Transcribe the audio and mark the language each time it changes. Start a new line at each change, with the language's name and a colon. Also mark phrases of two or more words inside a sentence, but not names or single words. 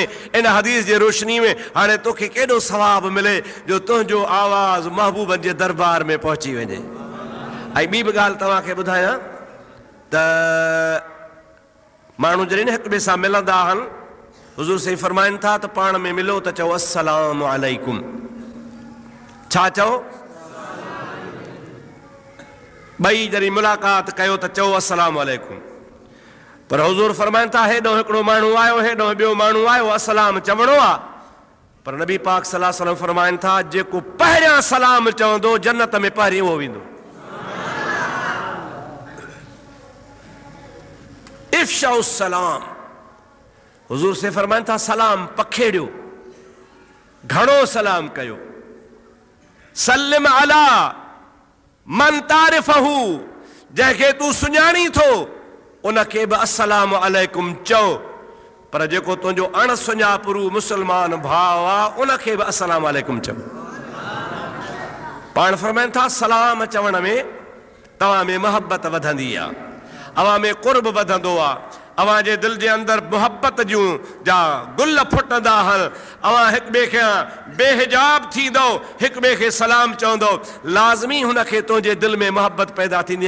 Sindhi: इन हदीस जे रोशनी में हाणे तोखे केॾो सवाब मिले जो तुंहिंजो आवाज़ महबूबन जे दरबार में पहुची वञे। ऐं ॿी बि ॻाल्हि तव्हांखे ॿुधायां त माण्हू जॾहिं न हिक ॿिए सां मिलंदा आहिनि, हुज़ूर साईं फरमाइनि था त पाण में मिलो त चओ
Arabic: السلام عليكم.
Sindhi: छा चओ? ॿई जॾहिं मुलाक़ात कयो त चओ
Arabic: السلام عليكم.
Sindhi: पर हुज़ूर फरमाइनि था हेॾो हिकिड़ो माण्हू आयो, हेॾो ॿियो माण्हू आयो, अस्सलाम चवणो आहे, पर नबी पाक
Arabic: صلى الله عليه وسلم
Sindhi: फरमाइनि था जेको पहिरियां सलाम चवंदो जन्नत में पहिरीं उहो वेंदो।
Arabic: إفشاء السلام,
Sindhi: हुज़ूर से फरमाइनि था सलाम पखेड़ियो, घणो सलाम कयो।
Arabic: سلم على من تعرفه,
Sindhi: जंहिंखे तूं सुञाणी थो उनखे बि
Arabic: السلام عليكم
Sindhi: चओ, पर जेको तुंहिंजो अण सुञापरू मुसलमान भाउ आहे उनखे बि
Arabic: السلام عليكم
Sindhi: चओ। पाण फरमाइनि था सलाम चवण में तव्हां में मोहब्बत वधंदी आहे, अवां में क़ुर्ब वधंदो आहे, अवां जे दिलि जे अंदरि मोहब्बत जूं जा गुल फुटंदा आहिनि, अवां हिक ॿिए खे बेहिजाब थींदो, हिक ॿिए खे सलाम चवंदो, लाज़मी हुनखे तुंहिंजे दिलि में मोहब्बत पैदा थींदी।